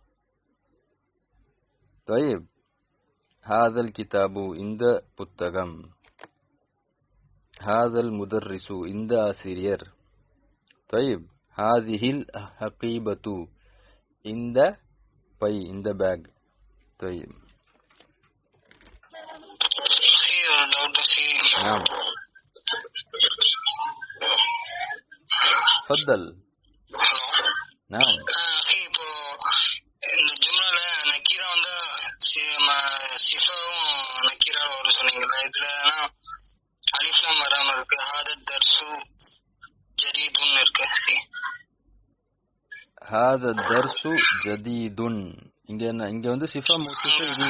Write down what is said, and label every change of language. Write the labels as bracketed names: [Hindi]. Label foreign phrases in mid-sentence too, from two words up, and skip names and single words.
[Tamil] தயீப், [Arabic] هذا الكتاب, [Tamil] இந்த புத்தகம். [Arabic] هذا المدرس, [Tamil] இந்த ஆசிரியர். தயீப், [Arabic] هذه الحقيبة, [Tamil] இந்த பை, இந்த பேக். தயீப். [Arabic] نعم تفضل. نعم. [Tamil] இப்போ இந்த ஜும்லால நக்கீரா வந்து சிஃபாவும் நக்கீரா வரும் சொன்னீங்களா? இதுல அலிஃப்லாம் வராம இருக்கு. [Arabic] هذا الدرس جديد [Tamil] இருக்கு. [Arabic] هذا الدرس جديد, [Tamil] இங்க வந்து [Arabic] صفة موصوف [Tamil] இல்ல.